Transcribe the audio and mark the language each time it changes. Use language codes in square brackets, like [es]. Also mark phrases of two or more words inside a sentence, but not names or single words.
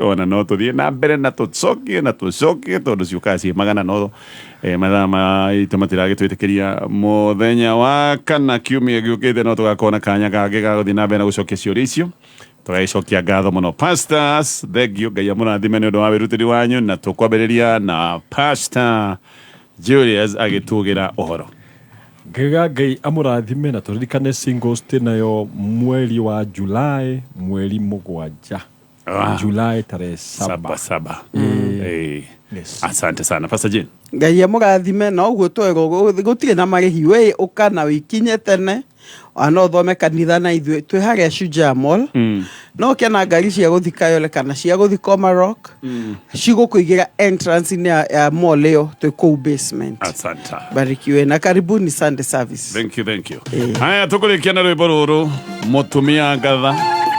[ki] ona no tũthiĩ na mbere na tũcokie tondũ ciũkaga ciĩ magana no mathaa maitũ matiragĩtwĩtĩkĩria mũthenya wa kana kiumia gĩũkĩte no tũgakorwo na kanya kangĩ ga gũthiĩ na mbere na gũcokia ciũria icio tũgaicokia ngatho mũno pastors thengiũ ngai amũrathime nĩ ũndũ wa wĩrutĩri wanyu na tũkwambĩrĩria na pastor Julius agĩtugĩra ũhoro ngiga ngai amũrathime na tũririkane singles nayo mweri wa Julai mweri 7 Julai tarehe 7 [sw] asante sana Pastor Jane [ki] ngai amũrathime na ũguo twego gũtirĩ na marĩhi we ũka na wikinye tene ano thome kanitha na ithuĩ twĩ harĩa Shujaa Mall no kena ngari cia gũthi Kayole kana cia gũthi Komarok cigũkũigĩra entrance-inĩ ya mall ĩyo twĩ kũu basement. [sw] Asanta. Barikiwe na karibuni [en] Sunday service. Thank you. [ki] Haya, tũkũrĩkia na rwĩmbo rũrũ mũtumia ngatha.